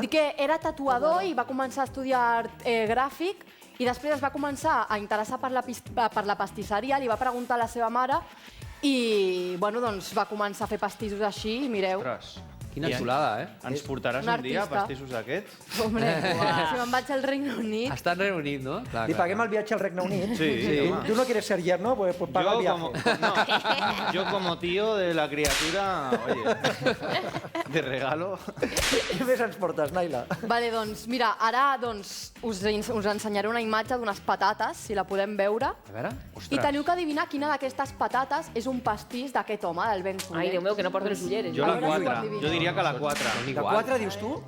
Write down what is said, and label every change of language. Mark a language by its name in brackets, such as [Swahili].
[Catalan] Dic que era tatuador i va començar a estudiar gràfic i després es va començar a interessar per la pastisseria, li va preguntar a la seva mare i bueno, doncs va començar a fer pastissos així i mireu. Ostres, quina xulada, eh? Ens portaràs un dia pastissos d'aquests? Hombre, si me'n vaig al Regne Unit... Està al Regne Unit, no? Li paguem el viatge al Regne Unit. Sí. [Spanish] ¿Tú no quieres ser yerno? Pues paga el viaje. Yo como tío de la criatura, oye, de regalo. [Catalan] Què més ens portes, Naila? Vale, doncs, mira, ara us ensenyaré una imatge d'unes patates, si la podem veure. A veure, I teniu que adivinar quina d'aquestes patates és un pastís d'aquest home, del Ben Cullen. Ai, Déu meu, que no porto les ulleres. Jo la 4. Jo diria que la 4. La 4 dius tu?